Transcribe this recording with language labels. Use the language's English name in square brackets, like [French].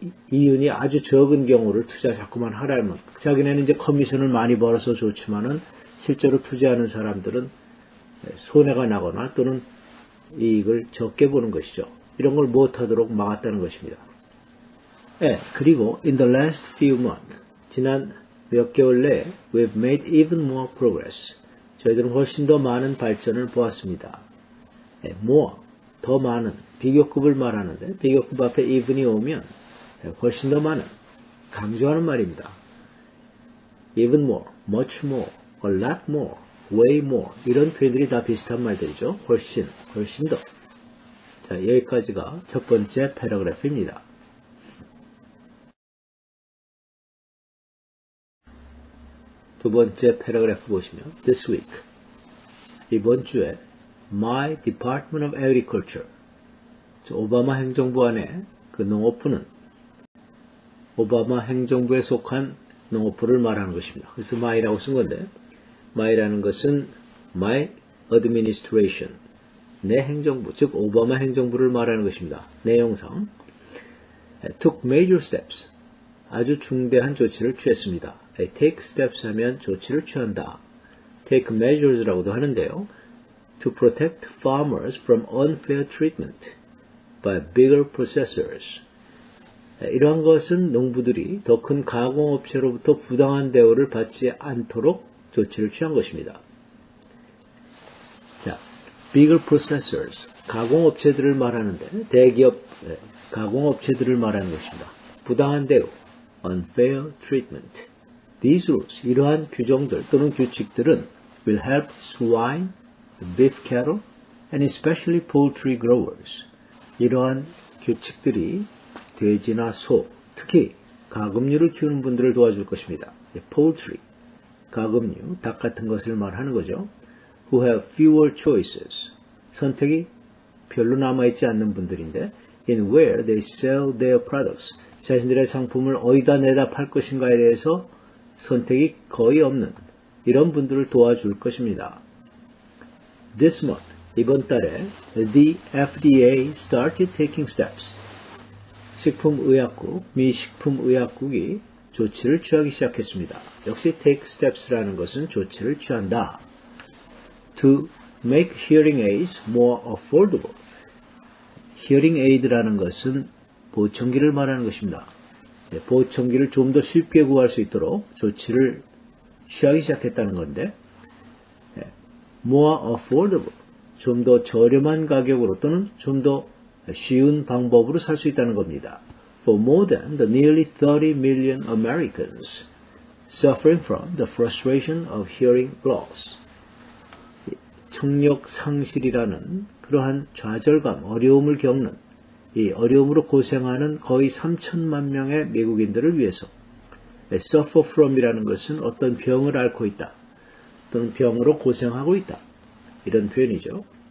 [Korean] 이윤이 아주 적은 경우를 투자 자꾸만 하라면 자기네는 이제 커미션을 많이 벌어서 좋지만은 실제로 투자하는 사람들은 손해가 나거나 또는 이익을 적게 보는 것이죠. 이런 걸 못하도록 막았다는 것입니다. [English] 그리고 in the last few months, [Korean] 지난 몇 개월 내에 [English] we've made even more progress. [Korean] 저희들은 훨씬 더 많은 발전을 보았습니다. more, 더 많은, 비교급을 말하는데 비교급 앞에 even이 오면 훨씬 더 많은, 강조하는 말입니다. [English] even more, much more, a lot more, way more [Korean] 이런 표현들이 다 비슷한 말들이죠. 훨씬 더. 자, 여기까지가 첫 번째 패러그래프입니다. 두 번째 패러그래프 보시면 [English] this week, [Korean] 이번 주에 [English] My Department of Agriculture, [Korean] 오바마 행정부 안에 그 농업부는 오바마 행정부에 속한 농업부를 말하는 것입니다. 그래서 my라고 쓴 건데 my라는 것은 [English] my administration, [Korean] 내 행정부, 즉 오바마 행정부를 말하는 것입니다. 내용상 [English] took major steps, [Korean] 아주 중대한 조치를 취했습니다. [English] take steps [Korean] 하면 조치를 취한다. [English] take measures [Korean] 라고도 하는데요. [English] to protect farmers from unfair treatment by bigger processors. [Korean] 이러한 것은 농부들이 더 큰 가공업체로부터 부당한 대우를 받지 않도록 조치를 취한 것입니다. 자, [English] bigger processors, [Korean] 가공업체들을 말하는데 대기업 가공업체들을 말하는 것입니다. 부당한 대우, [English] unfair treatment. These rules, [Korean] 이러한 규정들 또는 규칙들은 [English] will help swine, beef cattle, and especially poultry growers. [Korean] 이러한 규칙들이 돼지나 소, 특히 가금류를 키우는 분들을 도와줄 것입니다. poultry, 가금류, 닭 같은 것을 말하는 거죠. [English] Who have fewer choices, [Korean] 선택이 별로 남아있지 않는 분들인데 [English] in where they sell their products, [Korean] 자신들의 상품을 어디다 내다 팔 것인가에 대해서 선택이 거의 없는 이런 분들을 도와줄 것입니다. [English] This month, [Korean] 이번 달에 [English] the FDA started taking steps. [Korean] 식품의약국, 미 식품의약국이 조치를 취하기 시작했습니다. 역시 [English] take steps [Korean] 라는 것은 조치를 취한다. [English] To make hearing aids more affordable. [Korean] hearing aid라는 것은 보청기를 말하는 것입니다. 보청기를 좀 더 쉽게 구할 수 있도록 조치를 취하기 시작했다는 건데 [English] more affordable, [Korean] 좀 더 저렴한 가격으로 또는 좀 더 쉬운 방법으로 살 수 있다는 겁니다. [English] For more than the nearly 30 million Americans suffering from the frustration of hearing loss. [Korean] 청력 상실이라는 그러한 좌절감, 어려움을 겪는 이 어려움으로 고생하는 거의 3천만 명의 미국인들을 위해서 [English] suffer from [Korean] 이라는 것은 어떤 병을 앓고 있다 또는 병으로 고생하고 있다 이런 표현이죠.